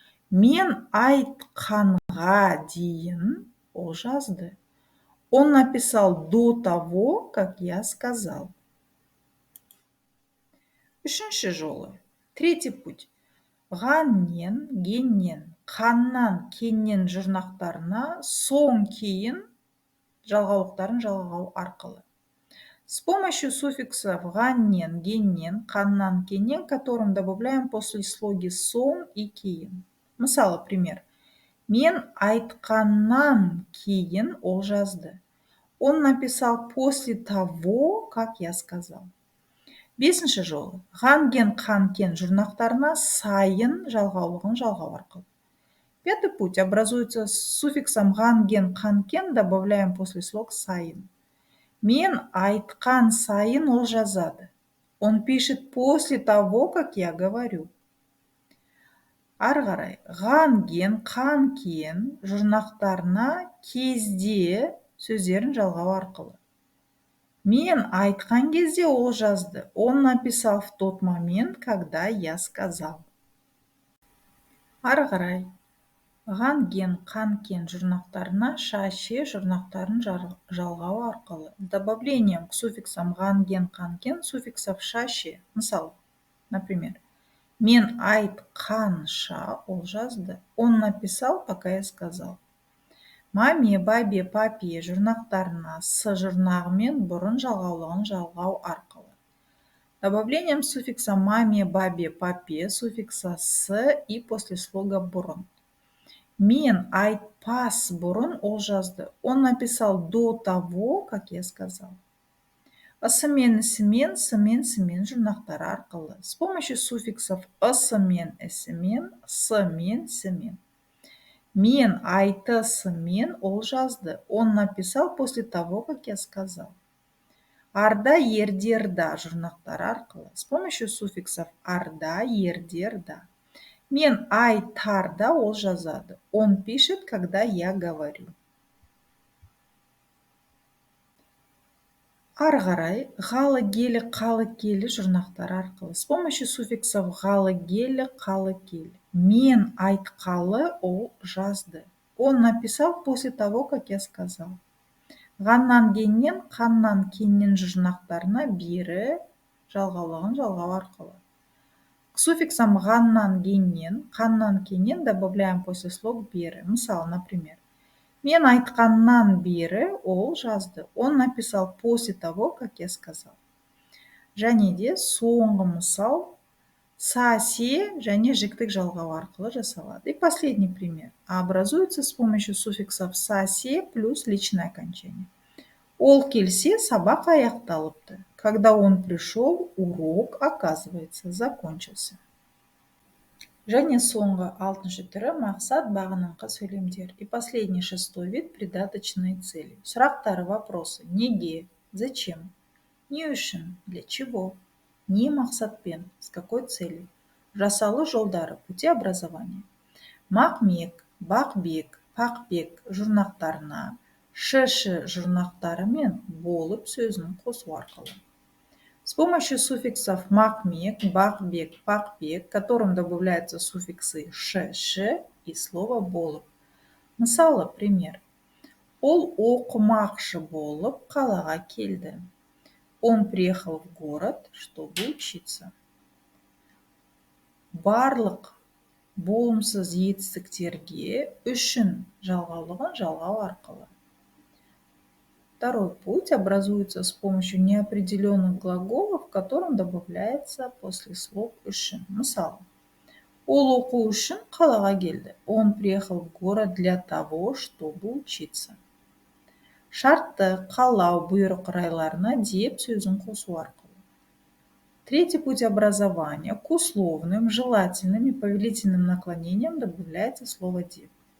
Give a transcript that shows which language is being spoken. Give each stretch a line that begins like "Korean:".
Kazakh: Мен айтқанға дейін, ол жазды.
Russian: Он написал до того, как я сказал.
Kazakh: Үшінші жолы.
Russian: Третий путь.
Kazakh: Ғаннен, геннен, қаннан, кеннен жұрнақтарына соң кейін жалғаулықтарын жалғау арқылы.
Russian: С помощью суффиксов ғаннен, геннен, қаннан, кеннен, которым добавляем после слоги соң и кейін.
Kazakh: Мысалы,
Russian: пример.
Kazakh: Мен айтқаннан кейін ол жазды.
Russian: Он написал после того, как я сказал.
Kazakh: Бесінші жолы. Ғанген, қанкен жұрнақтарына сайын жалғаулығын жалғау арқылы.
Russian: Пятый путь образуется с суффиксом ғанген, қанкен, добавляем после слог сайын.
Kazakh: Мен айтқан сайын ол жазады.
Russian: Он пишет после того, как я говорю.
Kazakh: Ары қарай. Ғанген, қанкен жұрнақтарына кезде сөздерін жалғау арқылы. Мен айтқан кезде ол жазды.
Russian: Он написал в тот момент, когда я сказал.
Kazakh: Ары қарай. Ғанген, қанкен жұрнақтарына шаше жұрнақтарын жалғау арқылы.
Russian: С добавлением к суффиксам ғанген, қанкен суффиксов шаше.
Kazakh: Мысалы,
Russian: например,
Kazakh: мен айтқанша ол жазды.
Russian: Он написал, пока я сказал.
Kazakh: Маме, бабе, папе жұрнақтарына с жұрнағымен бұрын жалғаулығын жалғау арқылы.
Russian: Добавлением суффикса маме, бабе, папе суффикса с и после слога бұрын.
Kazakh: Мен айтпас бұрын ол жазды.
Russian: Он написал до того, как я сказал.
Kazakh: Ысымен, ісімен, сімен жұрнақтары арқылы.
Russian: С помощью суффиксов ысымен, ісімен, сімен, сімен.
Kazakh: Мен айтысымен ол жазды.
Russian: Он написал после того, как я сказал.
Kazakh: Арда, ерде, ырда жұрнақтары арқылы.
Russian: С помощью суффиксов арда, ерде, ырда.
Kazakh: Мен айтарда ол жазады.
Russian: Он пишет, когда я говорю.
Kazakh: Ары қарай, ғалы, келі, қалы, келі жұрнақтары арқылы.
Russian: С помощью суффиксов ғалы, келі, қалы, келі.
Kazakh: Мен айтқалы ол жазды.
Russian: Он написал после того, как я сказал.
Kazakh: Ғаннан, геннен, қаннан, кеннен жұрнақтарына бері жалғаулығын жалғау арқылы.
Russian: К суффиксам ғаннан, геннен, қаннан, кеннен добавляем после слог бері.
Kazakh: Мысалы,
Russian: например,
Kazakh: мен айтқаннан бері ол жазды.
Russian: Он написал после того, как я сказал.
Kazakh: Және де соңғы мысал са-се және жіктік жалғау арқылы жасалады.
Russian: И последний пример. Образуется с помощью суффиксов са-се плюс личное окончание.
Kazakh: Ол келсе, сабақ аяқталыпты.
Russian: Когда он пришел, урок, оказывается, закончился.
Kazakh: Және соңғы алтыншы түрі мақсат бағыныңқы сөйлемдер.
Russian: И последний шестой вид придаточные цели.
Kazakh: Сұрақтары,
Russian: вопросы.
Kazakh: Неге?
Russian: Зачем?
Kazakh: Не үшін?
Russian: Для чего?
Kazakh: Не мақсатпен?
Russian: С какой целью?
Kazakh: Жасалу жолдары,
Russian: пути образования.
Kazakh: Мақмек, бақбек, пақбек жұрнақтарына ш-ш жұрнақтарымен болып сөзін қосу арқылы.
Russian: С помощью суффиксов мақмек, бақбек, пақбек, к которым добавляются суффиксы ш-ш и слово болып.
Kazakh: Мысалы,
Russian: пример.
Kazakh: Ол оқымақшы болып қалаға келді.
Russian: Он приехал в город, чтобы учиться.
Kazakh: Барлық болымсыз етістіктерге үшін жалғаулығын жалғау арқылы.
Russian: Второй путь образуется с помощью неопределенных глаголов, к которым добавляется после слог үшін.
Kazakh: Мысалы, ол оқу үшін қалаға келді.
Russian: Он приехал в город для того, чтобы учиться.
Kazakh: Шартты, қалау, бұйрық райларына деп сөзін қосу арқылы.
Russian: Третий путь образования. К условным, желательным и повелительным наклонениям добавляется слово деп.